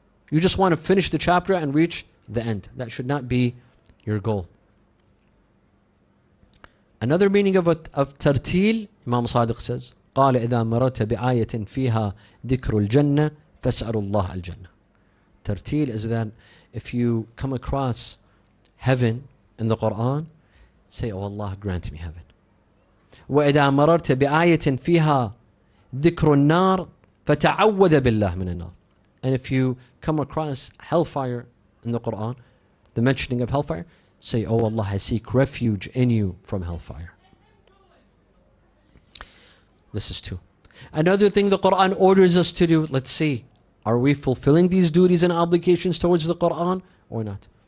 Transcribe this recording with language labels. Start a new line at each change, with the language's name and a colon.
English: You just want to finish the chapter and reach the end. That should not be your goal. Another meaning of tartil, Imam Sadiq says,
Arabic: قال إذا مررت بآية فيها ذكر الجنة فاسأل الله الجنة.
English: Tartil is that if you come across heaven in the Quran, say, oh Allah, grant me heaven.
Arabic: وإذا مررت بآية فيها ذكر النار فتعوذ بالله من النار.
English: And if you come across hellfire in the Quran, the mentioning of hellfire, say, oh Allah, I seek refuge in you from hellfire. This is two. Another thing the Quran orders us to do, let's see, are we fulfilling these duties and obligations towards the Quran or not?